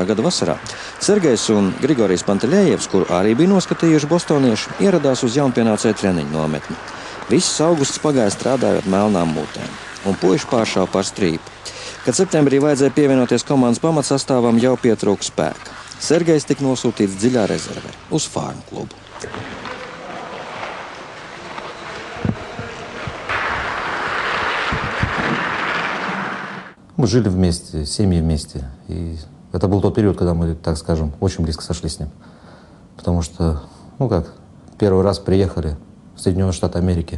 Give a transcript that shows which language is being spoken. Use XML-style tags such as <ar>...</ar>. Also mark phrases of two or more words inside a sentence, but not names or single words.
<lv>gada vasarā Sergejs un Grigorijs Panteļējevs, kuru arī bija noskatījuši bostonieši, ieradās uz jaunpienācēju treniņu nometni. Viss augusts pagāja strādājot melnām mūtēm, un puiši pāršāva par strīpu. Kad septembrī vajadzēja pievienoties komandas pamatsastāvam, jau pietrūka spēka. Sergejs tika nosūtīts dziļā rezervē uz Farmu klubu.</lv> <ru>Мы жили вместе, семьи вместе. И это был тот период, когда мы, так скажем, очень близко сошлись с ним. Потому что, первый раз приехали в Соединенные Штаты Америки.</ru>